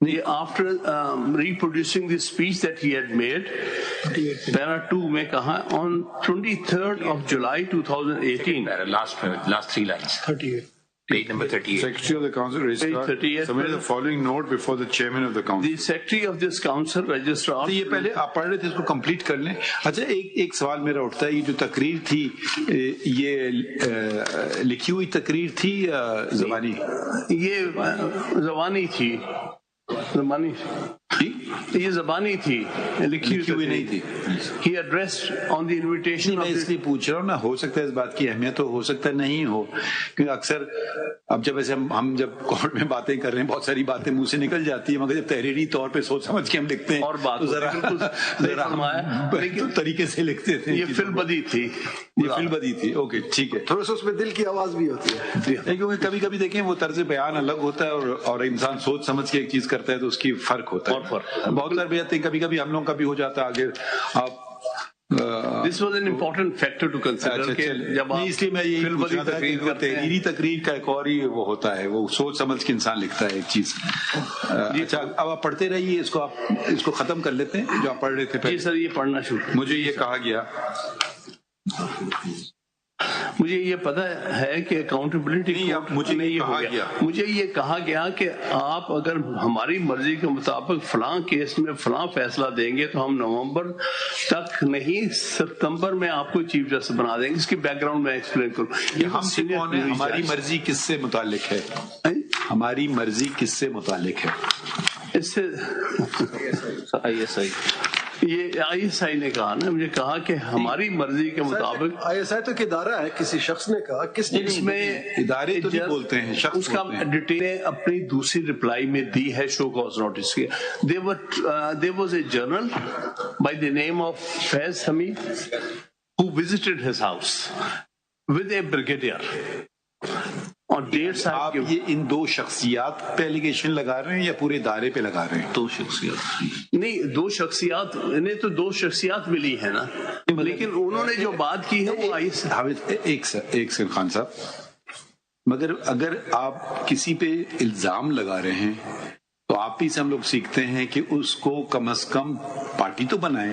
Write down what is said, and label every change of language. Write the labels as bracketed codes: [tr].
[en] After reproducing the speech that he had made, para 2 [ur] میں کہا [en] on 23rd of July 2018. last 3 lines. 38. Page number 38. Secretary of the Council Registrar Page 38 submitted the following note before the Chairman of the Council. The Secretary of this Council Registrar. [ur] یہ پہلے آپ پڑھ رہے تھے, اس کو complete کر لیں. اچھا ایک سوال میرا اٹھتا ہے, یہ جو تقریر تھی یہ لکھی ہوئی تقریر تھی یا زبانی؟ یہ زبانی تھی. زبانی یہ زبانی تھی, لکھی ہوئی نہیں تھی. [en] He addressed on the invitation. [ur] میں اس لیے پوچھ رہا ہوں نا, ہو سکتا ہے اس بات کی اہمیت ہو سکتا ہے نہیں ہو, کیونکہ اکثر اب جب ایسے ہم جب کورٹ میں باتیں کر رہے ہیں بہت ساری باتیں منہ سے نکل جاتی ہیں, مگر جب تحریری طور پہ سوچ سمجھ کے ہم لکھتے ہیں اور بات تو ذرا ہم طریقے سے لکھتے تھے. یہ فل بدی تھی, یہ فل بدی تھی. اوکے ٹھیک ہے. تھوڑا سا اس میں دل کی آواز بھی ہوتی ہے, کیونکہ کبھی کبھی دیکھیں وہ طرز بیان الگ ہوتا ہے اور انسان سوچ سمجھ کے ایک چیز کرتا ہے تو اس کی فرق ہوتا ہے. بہت ساری باتیں کبھی کبھی ہم لوگوں کا بھی ہو جاتا ہے آگے. آپ [en] This was an important factor to consider [ur] کہ جب آپ اس لیے میں یہی پوچھ رہا تھا کہ تحریری تقریر کا ایک اور ہی وہ ہوتا ہے, وہ سوچ سمجھ کے انسان لکھتا ہے ایک چیز. اچھا اب آپ پڑھتے رہیے, اس کو ختم کر لیتے ہیں جو آپ پڑھ رہے تھے. جی سر یہ پڑھنا شروع. مجھے یہ کہا گیا, مجھے یہ پتا ہے کہ اکاؤنٹیبلٹی مجھے یہ کہا گیا کہ آپ اگر ہماری مرضی کے مطابق فلاں کیس میں فلاں فیصلہ دیں گے تو ہم نومبر تک نہیں ستمبر میں آپ کو چیف جسٹس بنا دیں گے. اس کی بیک گراؤنڈ میں ایکسپلین کروں. یہ ہم سے کون ہے, ہماری مرضی کس سے متعلق ہے, ہماری مرضی کس سے متعلق ہے؟ اس سے آئی ایس آئی, یہ آئی ایس آئی نے کہا نا, مجھے کہا کہ ہماری مرضی کے مطابق. آئی ایس آئی تو ایک ادارہ ہے, کسی شخص نے کہا, کس نے اس میں ادارے تو نہیں بولتے ہیں, شخص اس کا ڈیٹیل اپنی دوسری رپلائی میں دی ہے شو کاز نوٹس کے. [en] There was a journal by the name of Faez Isa who visited his house with a brigadier. [ur] آپ یہ ان 2 شخصیات پہ ایلیگیشن لگا رہے ہیں یا پورے ادارے پہ لگا رہے ہیں؟ 2 شخصیات نہیں, 2 شخصیات, انہیں تو 2 شخصیات ملی ہے نا, لیکن انہوں نے جو بات کی ہے وہ ایک سر خان صاحب, مگر اگر آپ کسی پہ الزام لگا رہے ہیں تو آپ ہی سے ہم لوگ سیکھتے ہیں کہ اس کو کم از کم پارٹی تو بنائیں.